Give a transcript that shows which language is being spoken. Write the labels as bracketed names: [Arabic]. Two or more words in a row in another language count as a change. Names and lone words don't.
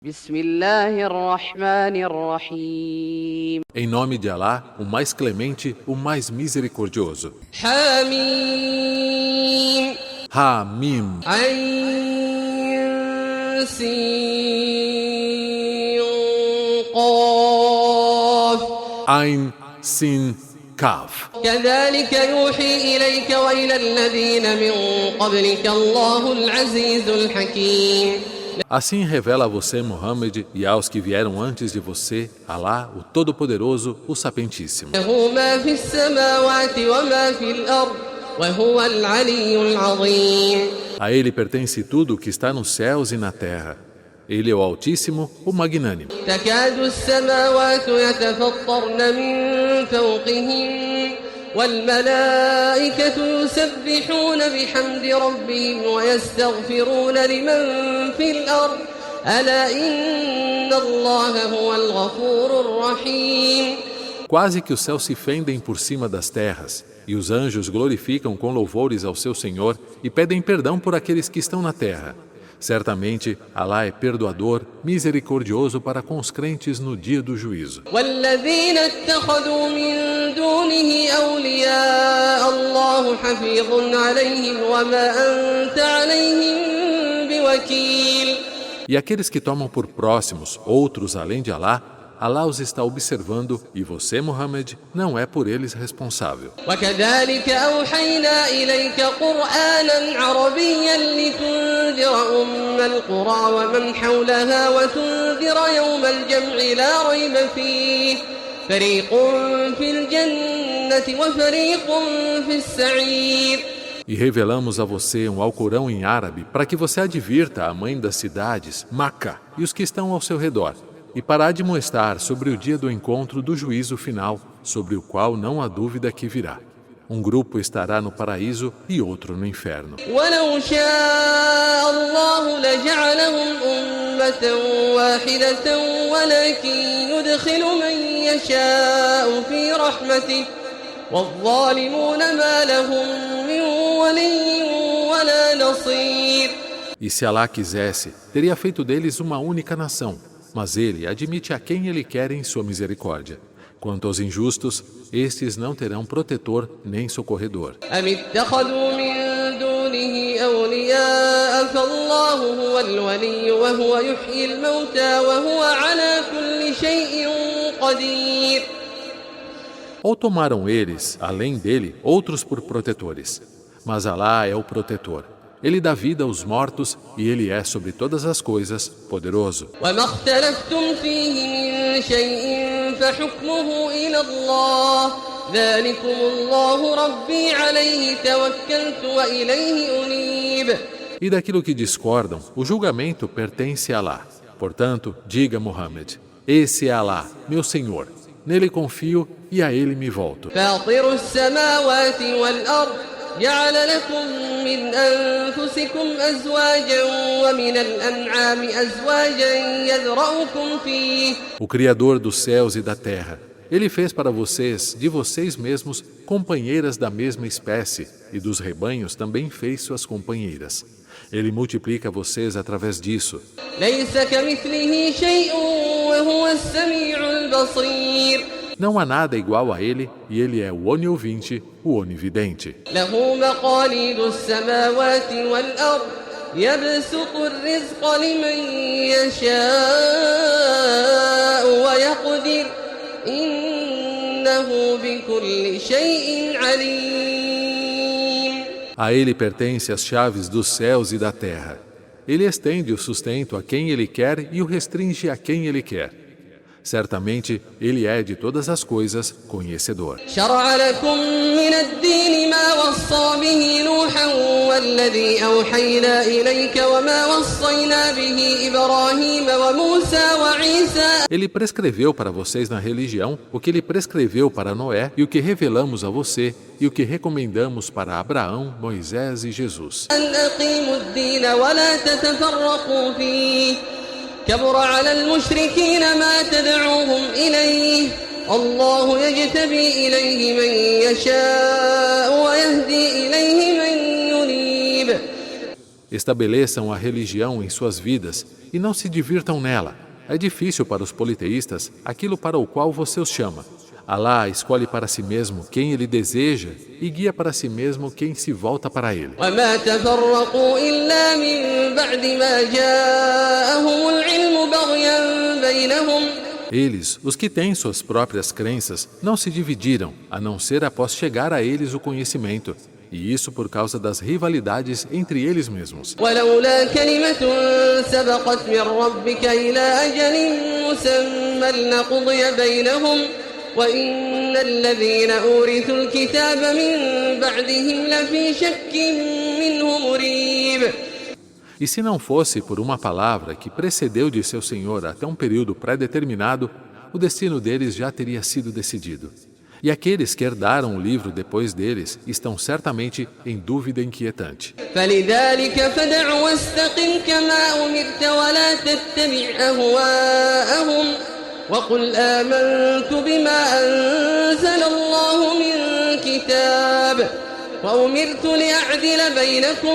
[Arabic] Bismillahirrahmanirrahim. [Portuguese] Em nome de Alá, o mais clemente, o mais misericordioso. [Arabic] Hamim. Hamim. عين سين قاف. عين سين قاف. كذلك يوحي إليك وإلى الذين من قبلك الله العزيز الحكيم. [Portuguese] Assim revela a você, Muhammad, e aos que vieram antes de você, Alá, o Todo-Poderoso, o Sapientíssimo. [Arabic] له ما في السماوات وما في الأرض وهو العلي العظيم. [Portuguese] A ele pertence tudo o que está nos céus e na terra. Ele é o Altíssimo, o Magnânimo. [Arabic] تكاد السماوات يتفطرن من فوقهم والملائكة يسبحون بحمد ربهم ويستغفرون لمن في الأرض ألا إن الله هو الغفور الرحيم. [Portuguese] Quase que os céus se fendem por cima das terras, e os anjos glorificam com louvores ao seu Senhor e pedem perdão por aqueles que estão na terra. Certamente, Alá é perdoador, misericordioso para com os crentes no dia do juízo. [Arabic] والذين اتخذوا من دونه أولياء الله حفيظ عليهم وما أنت عليهم بوكيل. [Portuguese] E aqueles que tomam por próximos outros além de Alá, Alá os está observando e você, Muhammad, não é por eles responsável. [Arabic] وكذلك أوحينا إليك قرآنا عربيا لتنذر القرى ومن حولها وتنذر يوم الجمع لا ريب فيه فريق في الجنة وفريق في السعير. [Portuguese] E revelamos a você um Alcorão em árabe para que você advirta a mãe das cidades, Maca, e os que estão ao seu redor, e para admoestar sobre o dia do encontro do juízo final, sobre o qual não há dúvida que virá. Um grupo estará no paraíso e outro no inferno. [Arabic] ولو شاء الله لجعلهم أمة واحدة ولكن يدخل من يشاء في رحمته والظالمون ما لهم من ولي ولا نصير. [Portuguese] E se Alá quisesse, teria feito deles uma única nação, mas ele admite a quem ele quer em sua misericórdia. Quanto aos injustos, estes não terão protetor nem socorredor. [Arabic] أم اتخذوا من دونه أولياء فالله هو الولي وهو يحيي الموتى وهو على كل شيء قدير. [Portuguese] Ou tomaram eles, além dele, outros por protetores. Mas Alá é o protetor. Ele dá vida aos mortos e ele é sobre todas as coisas poderoso. [Arabic] وما اختلفتم فيه من شيء فحكمه إلى الله ذلكم الله ربي عليه توكلت وإليه أنيب. [Portuguese] E daquilo que discordam, o julgamento pertence a Alá. Portanto, diga, Muhammad, esse é Alá, meu Senhor. Nele confio e a ele me volto. [Arabic] فاطر السماوات والأرض جعل لكم من أنفسكم أزواجا ومن الأنعام أزواجا يذرأكم فيه. [Portuguese] O Criador dos céus e da terra, ele fez para vocês, de vocês mesmos, companheiras da mesma espécie, e dos rebanhos também fez suas companheiras. Ele multiplica vocês através disso. [Arabic] ليس كمثله شيء وهو السميع البصير. [Portuguese] Não há nada igual a ele, e ele é o oniovinte, o onividente. [Arabic] له مقاليد السماوات والأرض يبسط الرزق لمن يشاء ويقدر إنه بكل شيء عليم. [Portuguese] A ele pertence as chaves dos céus e da terra. Ele estende o sustento a quem ele quer e o restringe a quem ele quer. Certamente, ele é de todas as coisas conhecedor. [Arabic] شرع لكم من الدين ما وصى به نوحا والذي أوحينا إليك وما وصينا به إبراهيم وموسى وعيسى. [Portuguese] Ele prescreveu para vocês na religião o que ele prescreveu para Noé e o que revelamos a você e o que recomendamos para Abraão, Moisés e Jesus. [Arabic] أن أقيموا الدين ولا تتفرقوا فيه كبر على المشركين ما تدعوهم إليه الله يجتبي إليه من يشاء ويهدي إليه من ينيب. [Portuguese] Estabeleçam a religião em suas vidas e não se divirtam nela. É difícil para os politeístas aquilo para o qual você os chama. Alá escolhe para si mesmo quem ele deseja e guia para si mesmo quem se volta para ele. [Arabic] وما تفرقوا إلا من بعد ما جاءهم العلم بغيا بينهم. [Portuguese] Eles, os que têm suas próprias crenças, não se dividiram, a não ser após chegar a eles o conhecimento, e isso por causa das rivalidades entre eles mesmos. [Arabic] ولولا كلمة سبقت من ربك إلى أجل مسمى لقضي بينهم وإن الذين أورثوا الكتاب من بعدهم لفي شك منه مريب. [Portuguese] E se não fosse por uma palavra que precedeu de seu Senhor até um período pré-determinado, o destino deles já teria sido decidido. E aqueles que herdaram o livro depois deles estão certamente em dúvida inquietante. [Arabic] فلذلك فدع واستقم كما أمرت ولا تتبع أهواءهم وقل آمنت بما أنزل الله من كتاب وأمرت لأعدل بينكم.